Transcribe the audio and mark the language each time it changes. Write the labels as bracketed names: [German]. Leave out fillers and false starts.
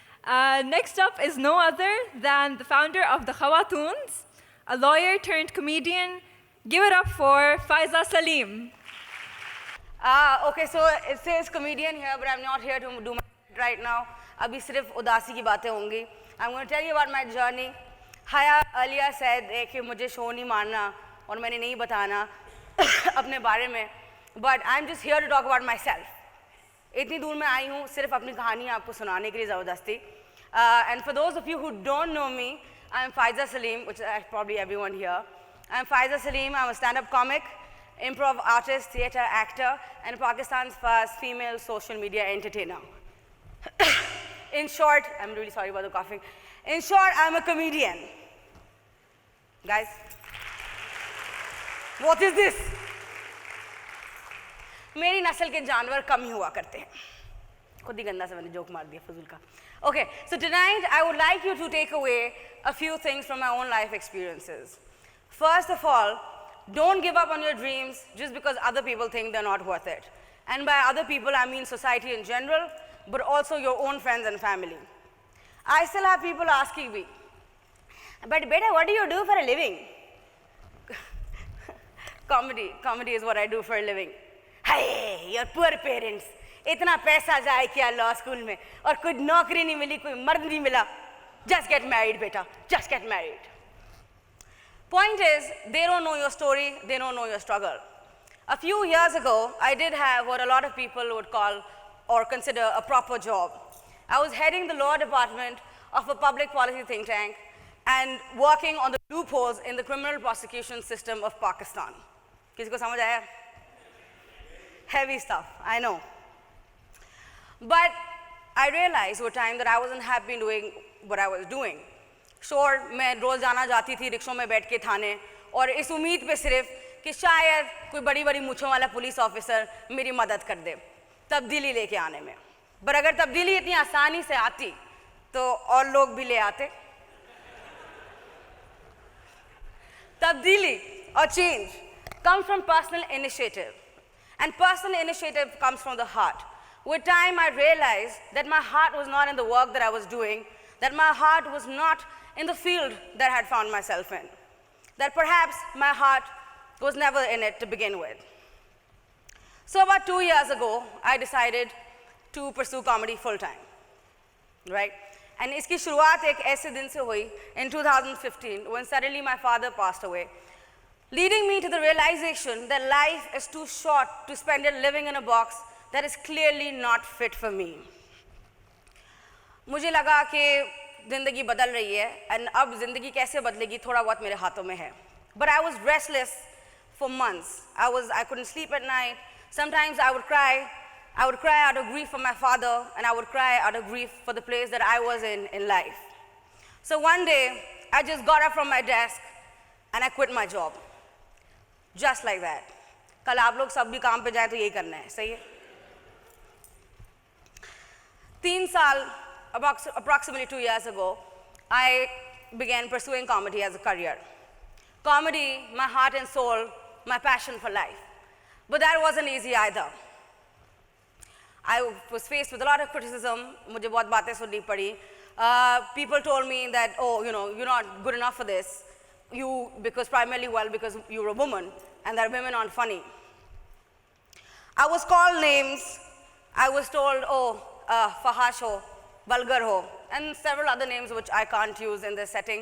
[English] Next up is no other than the founder of the Khawatoons, a lawyer turned comedian. Give it up for Faiza Salim. Okay, so it says comedian here, but I'm not here to do my right now. [Hindi] Abhi sirf udasi ki baatein hongi. [English] I'm going to tell you about my journey. [Hindi] Haya [English] earlier said [Hindi] कि मुझे show नहीं मारना और मैंने नहीं बताना अपने बारे में. [English] But I'm just here to talk about myself. [Hindi] इतनी दूर मैं आई हूँ सिर्फ अपनी कहानी आपको सुनाने के लिए ज़बरदस्ती. [English] And for those of you who don't know me, I'm Faiza Salim, which is probably everyone here. I'm Faiza Salim. I'm a stand-up comic, improv artist, theatre actor, and Pakistan's first female social media entertainer. In short, I'm really sorry about the coughing. In short, I'm a comedian. Guys, what is this? [Hindi] मेरी नस्ल के जानवर कम ही हुआ करते हैं. खुद ही गंदा से मैंने जोक मार दिया फजूल का. [English] Okay, so tonight I would like you to take away a few things from my own life experiences. First of all, don't give up on your dreams just because other people think they're not worth it. And by other people, I mean society in general, but also your own friends and family. I still have people asking me, but beta, what do you do for a living? Comedy is what I do for a living. Hey, your poor parents. [Hindi] इतना पैसा जाए क्या law school में और कोई नौकरी नहीं मिली, कोई मर्द नहीं मिला. [English] Just get married, beta. Just get married. Point is, they don't know your story, they don't know your struggle. A few years ago, I did have what a lot of people would call or consider a proper job. I was heading the law department of a public policy think tank and working on the loopholes in the criminal prosecution system of Pakistan. [Hindi] किसी को समझ आया? [English] Heavy stuff, I know. But I realized over time that I wasn't happy doing what I was doing. [Hindi] Sure, मैं रोज जाना जाती थी रिक्शों में बैठ के थाने और इस उम्मीद पे सिर्फ कि शायद कोई बड़ी बड़ी मूंछों वाला पुलिस ऑफिसर मेरी मदद कर दे तब्दीली लेके आने में. पर अगर तब्दीली इतनी आसानी से आती तो और लोग भी ले आते. [English] तब्दीली or change comes from personal initiative, and personal initiative comes from the heart. With time, I realized that my heart was not in the work that I was doing, that my heart was not in the field that I had found myself in, that perhaps my heart was never in it to begin with. So about 2 years ago, I decided to pursue comedy full-time, right? And [Hindi] iski shuruaat ek aise din se hui [English] in 2015 when suddenly my father passed away, leading me to the realization that life is too short to spend it living in a box that is clearly not fit for me. [Hindi] मुझे लगा कि ज़िंदगी बदल रही है and अब ज़िंदगी कैसे बदलेगी थोड़ा बहुत मेरे हाथों में है. [English] But I was restless for months. I couldn't sleep at night. Sometimes I would cry. I would cry out of grief for my father, and I would cry out of grief for the place that I was in life. So one day, I just got up from my desk and I quit my job. Just like that. [Hindi] कल आप लोग सब भी काम पे जाए तो यही करना है, सही है? [English] 3 साल, approximately 2 years ago, I began pursuing comedy as a career. Comedy, my heart and soul, my passion for life. But that wasn't easy either. I was faced with a lot of criticism. [Hindi] मुझे बहुत बातें सुननी पड़ी. [English] People told me that, oh, you're not good enough for this. Because you're a woman, and that women aren't funny. I was called names. I was told, oh, [Hindi] fahash ho, [English] vulgar ho, and several other names which I can't use in this setting.